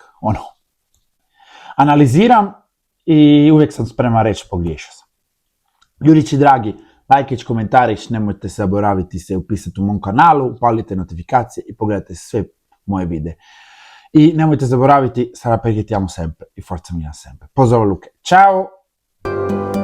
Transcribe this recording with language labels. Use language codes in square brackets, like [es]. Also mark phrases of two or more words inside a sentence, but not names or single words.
[hr] Analiziram i uvijek sam spreman reći pogriješio sam. Ljudići dragi, lajkić, komentarić, nemojte se zaboraviti se upisati u mom kanalu, upalite notifikacije i pogledajte sve moje videe. I nemojte zaboraviti, [it] sarà perché ti amo sempre, i forza Milan sempre. [hr] Pozdrav Luke, ciao!